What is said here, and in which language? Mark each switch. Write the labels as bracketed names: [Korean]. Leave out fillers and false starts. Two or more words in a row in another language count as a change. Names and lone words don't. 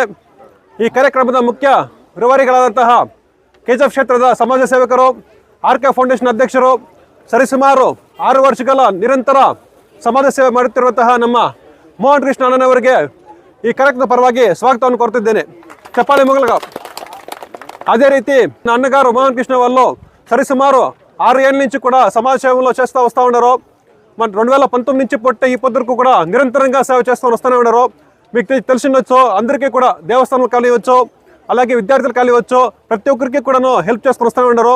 [Kannada] ಈ ಕಾರ್ಯಕ್ರಮದ ಮುಖ್ಯ ರೂವಾರಿಗಳಾದಂತಹ KGF ಕ್ಷೇತ್ರದ ಸಮಾಜ ಸೇವಕರು, ಆರ್ಕೆ ಫೌಂಡೇಶನ್ ಅಧ್ಯಕ್ಷರು, ಸರಿಸುಮಾರು 6 ವರ್ಷಗಳ ನಿರಂತರ ಸಮಾಜ ಸೇವೆ ಮಾಡುತ್ತಿರುವಂತಹ ನಮ್ಮ ಮೋಹನ್ ಕೃಷ್ಣ ಅಣ್ಣನವರಿಗೆ ಈ ಕಾರ್ಯಕ್ರಮದ ಪರವಾಗಿ ಸ್ವಾಗತವನ್ನು ಕೋರುತ್ತಿದ್ದೇನೆ. ಚಪ್ಪಾಳೆ ಮೊಗಲ್ಗ. [Telugu] అదే రీతి నా అన్నగారు మోహన్ కృష్ణ వాళ్ళు సరిసుమారు 6 ఏళ్ళ నుంచి కూడా సమాజ సేవలో చేస్తూ వస్తూ ఉన్నారు. మన 2019 నుంచి పొట్ట ఈ పొద్దుకు కూడా నిరంతరంగా సేవ చేస్తూ వస్తూనే ఉన్నారు. మీకు తెలిసిండొచ్చు, అందరికీ కూడా దేవస్థానాలు కానివచ్చు, అలాగే విద్యార్థులు కానివచ్చు, ప్రతి ఒక్కరికి కూడాను హెల్ప్ చేసుకుని వస్తూనే ఉన్నారు.